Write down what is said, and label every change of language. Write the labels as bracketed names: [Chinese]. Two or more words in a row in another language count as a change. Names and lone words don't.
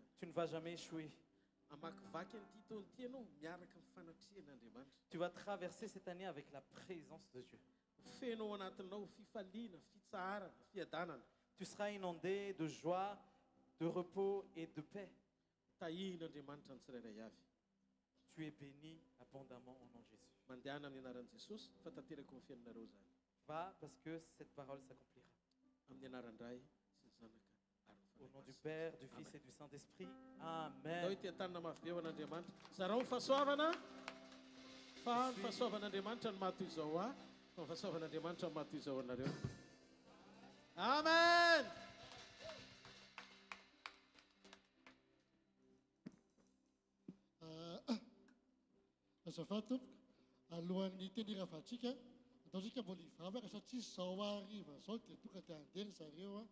[French] Tu ne vas jamais échouer. [Malagasy] Amakivaky an'ity taona ity ianao miaraka amin'ny fanatrihan'Andriamanitra. [French] Tu vas traverser cette année avec la présence de Dieu. [Malagasy] Feno ao anatinao fifaliana, fitsaharana, fiadanana. [French] Tu seras inondé de joie, de repos et de paix. [Malagasy] Tahihin'Andriamanitra ny tsirairay avy. [French] Tu es béni abondamment au nom de Jésus. [Malagasy] Mandehana amin'ny anaran'i Jesosy fa tanteraka ny fiainanareo zany. [French] Va parce que cette parole s'accomplira. [Malagasy] Amin'ny anaran-dray sy ny zanaka ary ny [French] Au nom du [Malagasy] fanahy [French] Père, du [Malagasy] masina. [French] Fils et [Malagasy] Amen. [French] du Saint-Esprit. [Malagasy] Ndao Amen. ity tanana mafy be ao an'Andriamanitra. Zarao ny fahasoavana fa ny fahasoavan'Andriamanitra ny mahatoy izao fa ny fahasoavan'Andriamanitra ny mahatoy izao anareo. Amen. Azafady tompoko alohan'ny teny ravatsika ataontsika mbola hivavaka satria zao hariva zao dia tonga dia andeha zareo